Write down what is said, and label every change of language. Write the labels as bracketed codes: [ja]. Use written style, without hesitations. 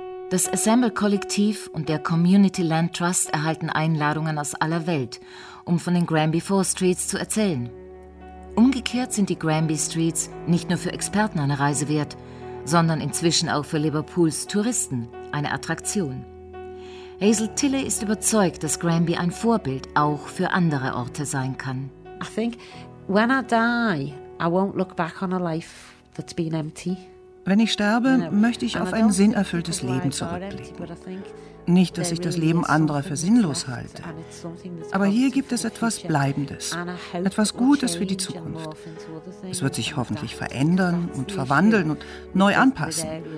[de] Das Assemble-Kollektiv und der Community Land Trust erhalten Einladungen aus aller Welt, um von den Granby Four Streets zu erzählen. Umgekehrt sind die Granby Streets nicht nur für Experten eine Reise wert, sondern inzwischen auch für Liverpools Touristen eine Attraktion. Hazel Tilley ist überzeugt, dass Granby ein Vorbild auch für andere Orte sein kann. [en] I think when I die, I won't look back on a life that's been empty. [de] Wenn ich sterbe, möchte ich auf ein sinnerfülltes Leben zurückblicken. Nicht, dass ich das Leben anderer für sinnlos halte. Aber hier gibt es etwas Bleibendes, etwas Gutes für die Zukunft. Es wird sich hoffentlich verändern und verwandeln und neu anpassen.